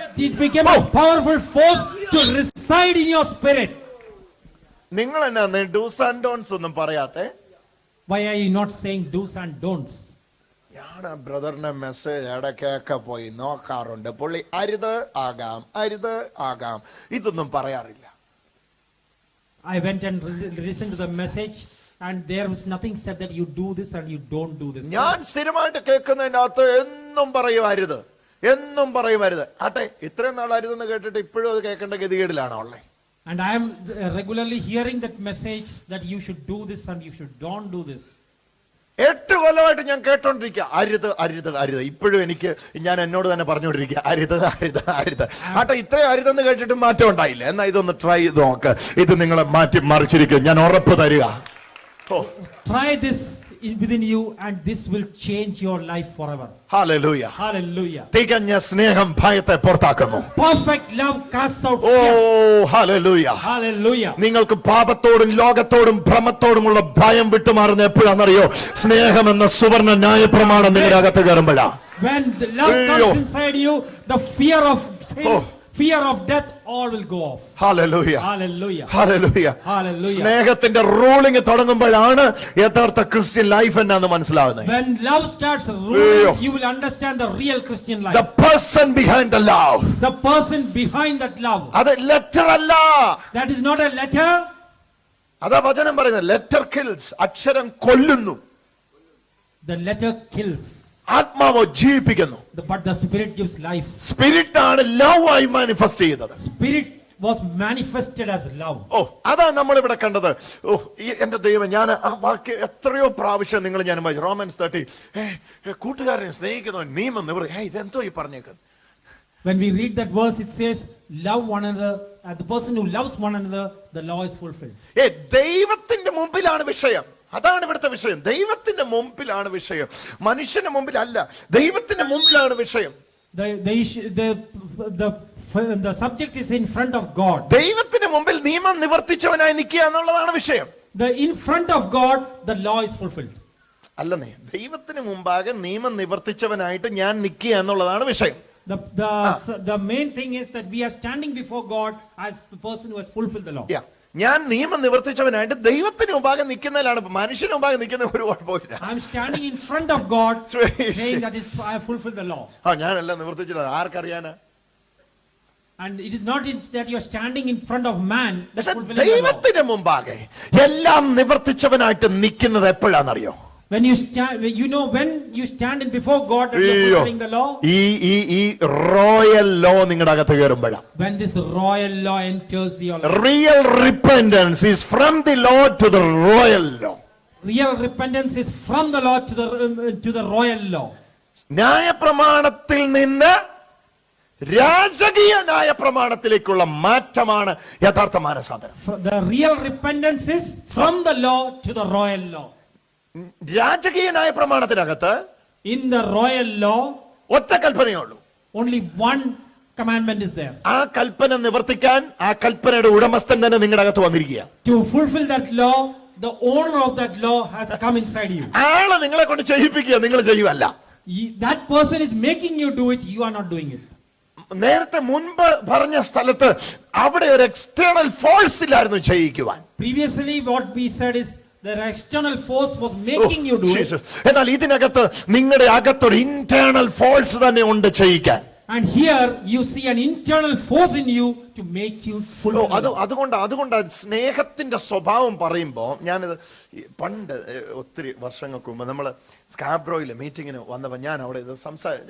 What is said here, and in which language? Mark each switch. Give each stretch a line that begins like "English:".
English: It became a powerful force to reside in your spirit.
Malayalam: നിങ്ങൾ എന്നാ dos and don'ts ഒന്നും പറയാത്തെ?
English: Why are you not saying do's and don'ts?
Malayalam: ബ്രദറിന്റെ message ഇടയ്ക്കൊക്കെ പോയി നോക്കാറുണ്ട്. പുള്ളി അരുത് ആകാം, അരുത് ആകാം, ഇതൊന്നും പറയാറില്ല.
English: I went and listened to the message, and there was nothing said that you do this and you don't do this.
Malayalam: ഞാൻ സ്ഥിരമായിട്ട് കേൾക്കുന്നതിനകത്ത് എന്നും പറയുമായിരുത്, എന്നും പറയുമായിരുത്. ആട്ടെ, ഇത്രയും നാളായിരുന്നെന്ന് കേട്ടിട്ട് ഇപ്പോഴും അത് കേൾക്കേണ്ട ഗതികേടിലാണോ ഉള്ളേ?
English: And I am regularly hearing that message that you should do this and you should don't do this.
Malayalam: 8 കൊല്ലമായിട്ട് ഞാൻ കേട്ടോണ്ടിരിക്കുക, അരുത് അരുത് അരുത്. ഇപ്പോഴും ഞാൻ എന്നോട് തന്നെ പറഞ്ഞുകൊണ്ടിരിക്കുക, അരുത് അരുത് അരുത്. ആട്ടെ, ഇത്രയും അരുതെന്ന് കേട്ടിട്ട് മാറ്റം ഉണ്ടായില്ല. എന്നാ ഇതൊന്ന് ട്രൈ ചെയ്ത് നോക്ക്, ഇത് നിങ്ങളെ മാറ്റി മറിച്ചിരിക്കും, ഞാൻ ഉറപ്പ് തരിക.
English: Try this within you and this will change your life forever.
Malayalam: Hallelujah.
English: Hallelujah.
Malayalam: തികഞ്ഞ സ്നേഹം ഭയത്തെ പുറത്താക്കുന്നു.
English: Perfect love casts out oh fear.
Malayalam: ഹല്ലേലൂയ.
English: Hallelujah.
Malayalam: നിങ്ങൾക്ക് പാപത്തോടും ലോകത്തോടും ഭ്രമത്തോടുമുള്ള ഭയം വിട്ടുമാറുന്ന എപ്പോഴാണെന്നറിയോ? സ്നേഹം എന്ന സുവർണ്ണ ന്യായപ്രമാണം നിങ്ങളുടെ അകത്ത് കയറുമ്പോഴാ.
English: When the love comes inside you, the fear of sin, Oh. fear of death, all will go off.
Malayalam: Hallelujah.
English: Hallelujah.
Malayalam: Hallelujah.
English: Hallelujah.
Malayalam: സ്നേഹത്തിന്റെ റൂളിംഗ് തുടങ്ങുമ്പോഴാണ് യഥാർത്ഥ ക്രിസ്ത്യൻ ലൈഫ് എന്നാന്ന് മനസ്സിലാവുന്നത്.
English: When love starts ruling, you will understand the real Christian life. The person behind the love. The person behind that love.
Malayalam: അത് letter അല്ല.
English: That is not a letter.
Malayalam: അതാ വചനം പറയുന്നത്,
English: letter kills,
Malayalam: അക്ഷരം കൊല്ലുന്നു,
English: The letter kills,
Malayalam: ആത്മാവോ ജീവിപ്പിക്കുന്നു.
English: but the spirit gives life.
Malayalam: Spirit ആണ് love ആയി manifest ചെയ്തത്.
English: Spirit was manifested as love.
Malayalam: ഓ, അതാ നമ്മൾ ഇവിടെ കണ്ടത്. ഓ, എന്റെ ദൈവം, ഞാൻ ആ വാക്യം എത്രയോ പ്രാവശ്യം ഞാൻ വായിച്ചു. റോമൻസ് 30, കൂട്ടുകാരനെ സ്നേഹിക്കുന്നവൻ നിയമം നിവൃത്തി. ഇതെന്തോ ഈ പറഞ്ഞേക്കുന്നത്?
English: When we read that verse, it says, love one another, and the person who loves one another, the law is fulfilled.
Malayalam: ദൈവത്തിന്റെ മുമ്പിലാണ് വിഷയം. അതാണ് ഇവിടുത്തെ വിഷയം. ദൈവത്തിന്റെ മുമ്പിലാണ് വിഷയം, മനുഷ്യന്റെ മുമ്പിലല്ല. ദൈവത്തിന്റെ മുമ്പിലാണ് വിഷയം.
English: The subject is in front of God.
Malayalam: ദൈവത്തിന്റെ മുമ്പിൽ നിയമം നിവർത്തിച്ചവനായി നിൽക്കുക എന്നുള്ളതാണ് വിഷയം.
English: In front of God, the law is fulfilled.
Malayalam: അല്ലെന്നേ, ദൈവത്തിന് മുമ്പാകെ നിയമം നിവർത്തിച്ചവനായിട്ട് ഞാൻ നിൽക്കുക എന്നുള്ളതാണ് വിഷയം.
English: The main thing is that we are standing before God as the person who has fulfilled the law.
Malayalam: ഞാൻ നിയമം നിവർത്തിച്ചവനായിട്ട് ദൈവത്തിന് മുമ്പാകെ നിൽക്കുന്നതിലാണ്. മനുഷ്യന് മുമ്പാകെ നിൽക്കുന്ന ഒരു കുഴപ്പമില്ല.
English: I am standing in front of God saying that I have fulfilled the law.
Malayalam: ഞാനെല്ലാം നിവർത്തിച്ചില്ല, ആർക്കറിയാനാ?
English: And it is not that you are standing in front of man that's fulfilling the law.
Malayalam: ദൈവത്തിന് മുമ്പാകെ എല്ലാം നിവർത്തിച്ചവനായിട്ട് നിൽക്കുന്നത് എപ്പോഴാണെന്നറിയോ?
English: When you stand, when you stand in before God and you're fulfilling the law.
Malayalam: ഈ royal law നിങ്ങളുടെ അകത്ത് കയറുമ്പോഴാണ്.
English: When this royal law enters your life. Real repentance is from the law to the royal law. Real repentance is from the law to the royal law.
Malayalam: ന്യായപ്രമാണത്തിൽ നിന്ന് രാജകീയ ന്യായപ്രമാണത്തിലേക്കുള്ള മാറ്റമാണ് യഥാർത്ഥ മാനസാന്തരം.
English: The real repentance is from the law to the royal law.
Malayalam: രാജകീയ ന്യായപ്രമാണത്തിനകത്ത്
English: in the royal law
Malayalam: ഒറ്റ കൽപ്പനയേ ഉള്ളൂ.
English: only one commandment is there.
Malayalam: ആ കൽപ്പന നിവർത്തിക്കാൻ ആ കൽപ്പനയുടെ ഉടമസ്ഥൻ തന്നെ നിങ്ങളുടെ അകത്ത് വന്നിരിക്കുക.
English: To fulfill that law, the owner of that law has come inside you.
Malayalam: ആള് നിങ്ങളെ കൊണ്ട് ചെയ്യിപ്പിക്കുക, നിങ്ങൾ ചെയ്യുവല്ല.
English: That person is making you do it, you are not doing it.
Malayalam: നേരത്തെ മുൻപ് പറഞ്ഞ സ്ഥലത്ത് അവിടെ ഒരു എക്സ്റ്റേണൽ ഫോഴ്സ് ഇല്ലായിരുന്നു ചെയ്യിക്കുവാൻ.
English: Previously what we said is the external force was making you do it.
Malayalam: എന്നാൽ ഇതിനകത്ത് നിങ്ങളുടെ അകത്തൊരു ഇന്റേണൽ ഫോഴ്സ് തന്നെ ഉണ്ട് ചെയ്യിക്കാൻ.
English: And here you see an internal force in you to make you fulfill.
Malayalam: അതുകൊണ്ട് സ്നേഹത്തിന്റെ സ്വഭാവം പറയുമ്പോൾ, ഞാനിത് പണ്ട് ഒത്തിരി വർഷങ്ങൾക്ക് മുമ്പ് നമ്മൾ സ്കാബ്രോയിലെ മീറ്റിങ്ങിന് വന്നപ്പോൾ ഞാൻ അവിടെ ഇത് സംസാരിച്ചു.